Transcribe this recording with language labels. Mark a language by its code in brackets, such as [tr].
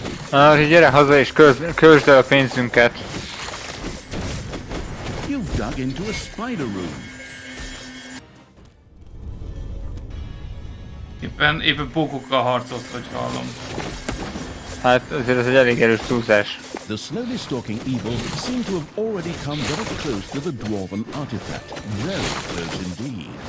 [hu] Na, gyere haza és költsd el a pénzünket. [en] You've dug into a spider room. [hu] Éppen pókokkal harcolt, hogy hallom. Hát azért ez egy elég erős túlzás. [en] The slowly stalking evil seemed to have already come very close to the dwarven artifact. Very close indeed.